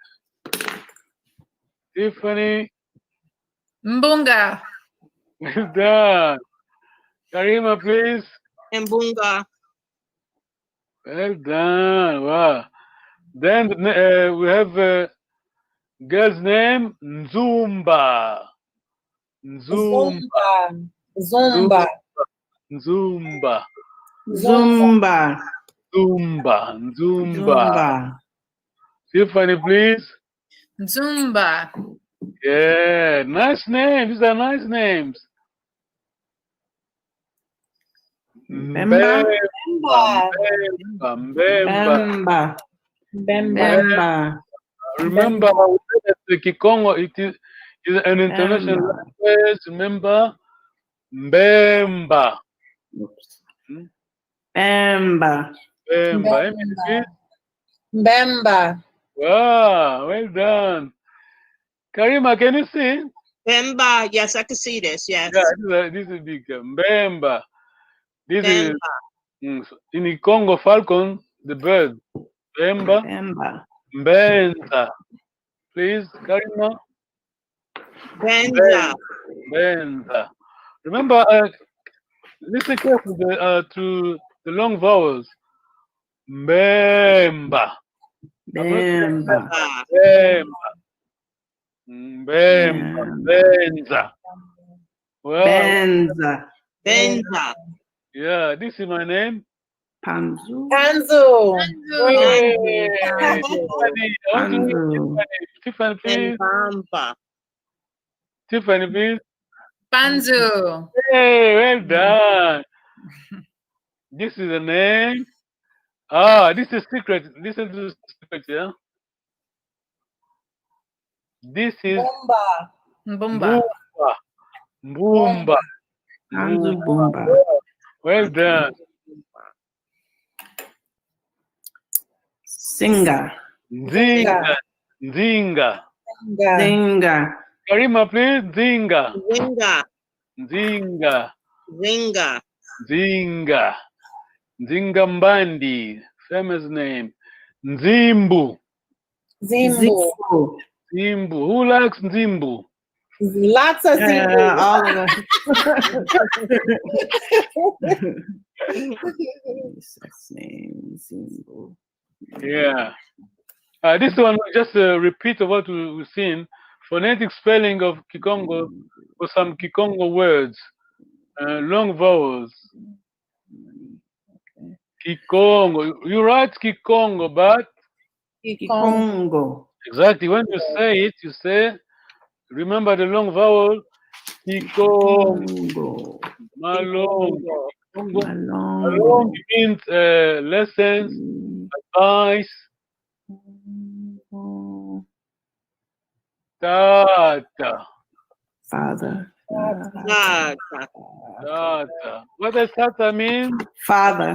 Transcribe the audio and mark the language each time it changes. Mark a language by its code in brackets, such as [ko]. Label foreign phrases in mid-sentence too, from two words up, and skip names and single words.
[en] Tiffany. Mbunga. Well done. Karima, please. Mbunga. Well done. Wow. Then we have a girl's name, Nzumba. Zumba. Zumba. Nzumba. Zumba. Zumba. Nzumba. Zumba. Tiffany, please. Zumba. Yeah, nice names. These are nice names. Bemba. Bemba. Bemba. Remember, the Kikongo, it is an international language. Remember, Mbemba. Bemba. Bemba. Bemba. Wow, well done. Karima, can you see? Bemba. Yes, I can see this. Yes. Yeah, this is big. Mbemba. This is in the Congo falcon, the bird. Bemba. Bemba. Benza. Please, Karima. Benza. Benza. Remember, listen carefully to the long vowels. Mbemba. Bemba. Bemba. Mbemba. Benza. Well, Benza. Benza. yeah, this is my name. Panzu. Panzu. Hey, Panzu. Tiffany, I want to meet Panzu. Tiffany, please. Bamba. Tiffany, please. Panzu. Hey, well done. This is the name. Ah, this is secret. Listen to the secret, yeah. This is Bomba. Bumba. Boomba. Panzu Boomba. Bumba. Well done. Singa. Zinga. Zinga. Zinga. Zinga. Karima, please. Zinga. Zinga. Zinga. Zinga. Zinga. Zingambandi. Famous name. Nzimbu. Zimbu. Zimbu. Nzimbu. Who likes Nzimbu? Lots of Yeah, Zimbu. all of us. Sex name, Zimbu. Yeah. This one just a repeat of what we've seen. Phonetic spelling of Kikongo for some Kikongo words. Long vowels. Kikongo. You write Kikongo, but Kikongo. exactly when you say it, you say, remember the long vowel. Kikongo. Kikongo. Malongo. Kikongo. Malongo. Malongo means lessons, advice. Tata. Father. Tata. Tata. What does tata mean? Father.